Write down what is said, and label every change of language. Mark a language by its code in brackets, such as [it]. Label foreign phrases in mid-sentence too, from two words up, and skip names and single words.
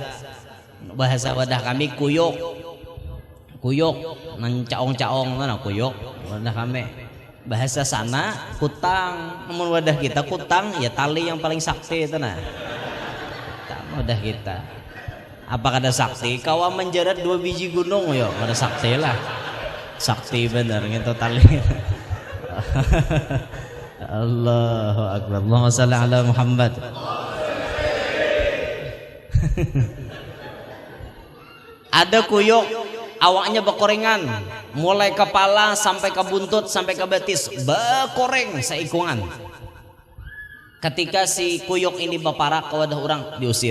[bjn] Bahasa wadah kami kuyuk. Kuyuk nang caong-caong mana kuyuk wadah kami. Bahasa sana kutang, namun wadah kita kutang ya tali yang paling sakti itu nah. Wadah kita. Apa kada sakti? Kawa menjerat 2 biji gunung yo, kada sakti lah. Sakti bener gitu tali. [ar] الله أكبر. اللهم صل على محمد. [bjn] Ada kuyuk awaknya bekorengan, mulai kepala sampai ke buntut sampai ke betis bekoreng seikungan. Ketika si kuyuk ini beparak ke wadah orang diusir.